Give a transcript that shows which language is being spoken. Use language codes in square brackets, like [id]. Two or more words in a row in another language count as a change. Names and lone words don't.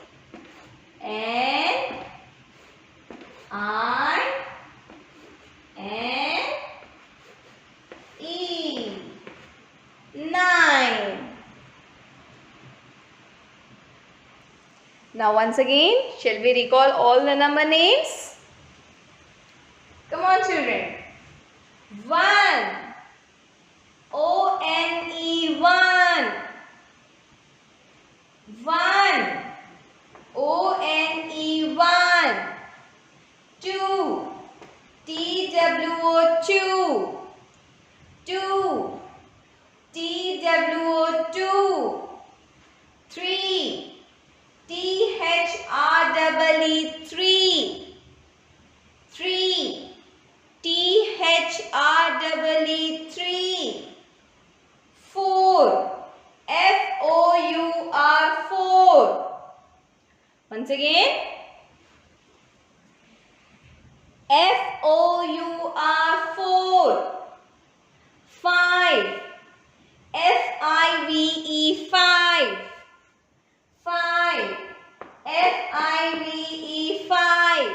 [en] N I N E. 9. Now once again, shall we recall all the number names? Come on children. 1. O-N-E 1. 1. O-N-E 1. 2. T-W-O 2. 2. T-W-O 2. 3. T-H-R-E-E 3. 3. T-H-R-E-E 3. 4. F-O-U-R 4. Once again. F-O-U-R 4. 5. F-I-V-E 5. 5. F-I-V-E 5.